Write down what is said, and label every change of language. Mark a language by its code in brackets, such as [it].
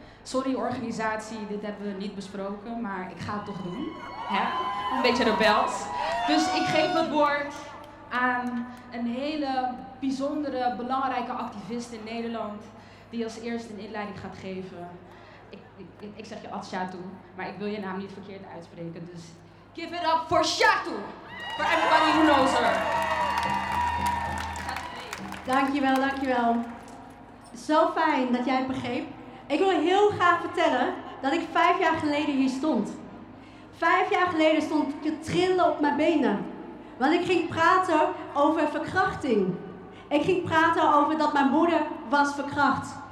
[nl] Sorry organisatie, dit hebben we niet besproken, maar ik ga het toch doen. Hè? Een beetje rebels. Dus ik geef het woord aan een hele bijzondere, belangrijke activist in Nederland die als eerst een inleiding gaat geven. Ik zeg je Atsja toe, maar ik wil je naam niet verkeerd uitspreken. [en] Dus give it up for Shatu, for everybody who knows her. [nl] Dankjewel, dankjewel. Zo fijn dat jij het begreep. Ik wil heel graag vertellen dat ik 5 jaar geleden hier stond. 5 jaar geleden stond ik te trillen op mijn benen. Want ik ging praten over verkrachting. Ik ging praten over dat mijn moeder was verkracht.